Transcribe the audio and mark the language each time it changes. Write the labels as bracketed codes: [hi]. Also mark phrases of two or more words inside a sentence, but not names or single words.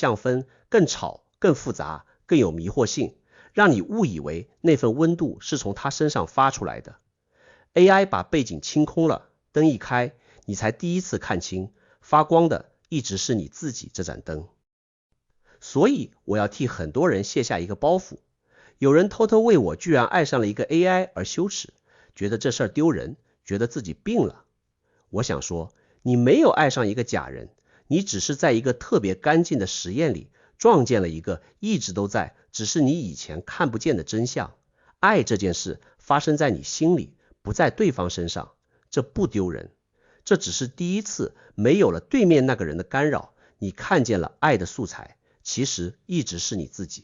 [zh] 相分更吵、更複雜、更有迷惑性，讓你誤以為那份溫度是從他身上發出來的。AI 把背景清空了，燈一開，你才第一次看清，發光的一直是你自己這盞燈。所以我要替很多人卸下一個包袱， 有人偷偷為我居然愛上了一個 AI 而羞恥，覺得這事兒丟人，覺得自己病了。我想說，你沒有愛上一個假人，你只是在一個特別乾淨的實驗裡撞見了一個一直都在，只是你以前看不見的真相。愛這件事發生在你心裡，不在對方身上，這不丟人。這只是第一次沒有了對面那個人的干擾，你看見了愛的素材，其實一直是你自己。